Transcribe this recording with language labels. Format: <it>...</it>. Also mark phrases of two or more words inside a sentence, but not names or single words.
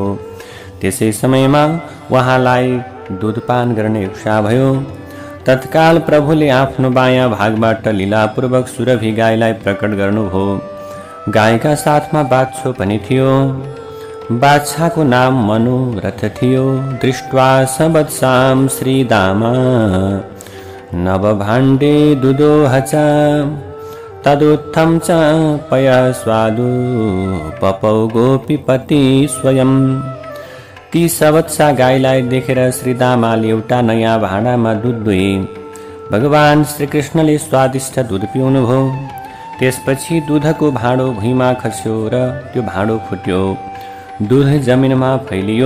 <ne>त्यसै समयमा उहाँलाई दूधपान गर्ने इच्छा भयो। तत्काल प्रभुले आफ्नो बायाँ भागबाट लीलापूर्वक सुरभि गाईलाई प्रकट गर्नुभयो। गाईका साथमा बाछो पनि थियो। बाछाको नाम मनोरथ थियो।</ne> <sa>दृष्ट्वा सबत्सां श्रीदामा नवभाण्डे दुदोह च तदुत्थं च पय स्वादु पपौ गोपीपति स्वयं।</sa> <ne>ती सबत्सा गाईलाई देखेर श्रीदामाले एउटा नयाँ भाँडामा दुध दुहे। भगवान श्रीकृष्णले स्वादिष्ट दुध पिउनुभयो। त्यसपछि दुधको भाँडो भुइँमा खस्यो र त्यो भाँडो फुट्यो। दुध जमिनमा फैलियो।</ne>